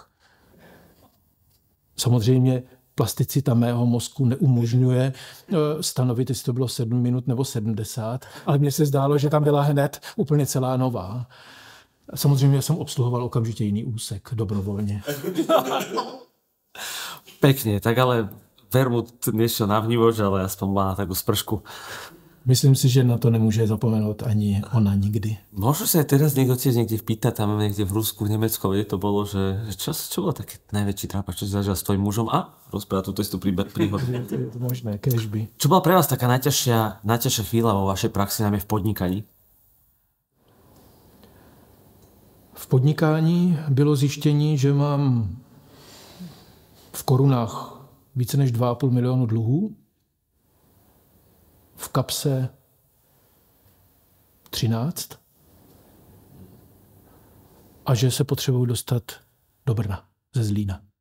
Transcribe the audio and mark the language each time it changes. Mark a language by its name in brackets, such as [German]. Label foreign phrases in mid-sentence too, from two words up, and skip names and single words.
[Czech] Samozřejmě plasticita mého mozku neumožňuje stanovit, jestli to bylo 7 minut nebo 70, ale mně se zdálo, že tam byla hned úplně celá nová. Samozřejmě jsem obsluhoval okamžitě jiný úsek, dobrovolně. [Slovak] Pekne, tak ale vermut nešiel na vnívoč, ale aspoň má takú spršku. [Czech] Myslím si, že na to nemůže zapomenout ani ona nikdy. [Slovak] Možno sa aj teraz niekto tiež niekde vpýta, tam niekde v Rusku, v Nemecku, kde to bolo, že čo bolo taký najväčší trápač, čo si zažil s tvojím mužom a rozpráva túto istú príhodu. Je to možné, kežby. Čo bola pre vás taká najťažšia chvíľa vo vašej praxi, najmä v podnikaní? [Czech] V podnikání bylo zjištění, že mám v korunách více než 2,5 milionu dluhů, v kapse 13 a že se potřebuji dostat do Brna ze Zlína.